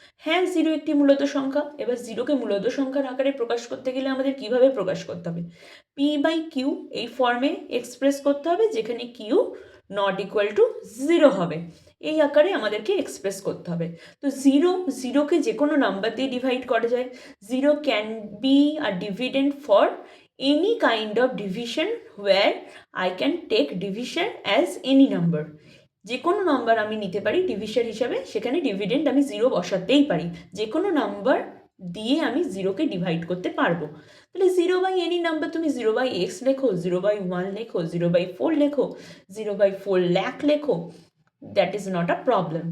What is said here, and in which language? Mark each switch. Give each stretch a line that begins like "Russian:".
Bangla: হ্যাঁ, 0 একটি মূলদ সংখ্যা। এবার 0কে মূলদ সংখ্যার আকারে প্রকাশ করতে গেলে আমাদের কিভাবে প্রকাশ করতে হবে? পি বাই কিউ এই ফর্মে এক্সপ্রেস করতে হবে, যেখানে কিউ নট ইকুয়াল টু 0 হবে। এই আকারে আমাদেরকে এক্সপ্রেস করতে হবে। তো 0কে যে কোনো নাম্বার দিয়ে ডিভাইড করা যায়।
English: 0 can be a dividend for any kind of division where I can take division as any number.
Bangla: যে কোনো নাম্বার আমি নিতে পারি ডিভিশন হিসাবে, সেখানে ডিভিডেন্ড আমি 0 বসাতেই পারি। যে কোনো নাম্বার দিয়ে আমি 0কে ডিভাইড করতে পারবো। তাহলে 0/any নাম্বার তুমি 0/x লেখো, 0/1 লেখো, 0/4 লেখো, 0/4 লাখ লেখো,
English: That is not a problem.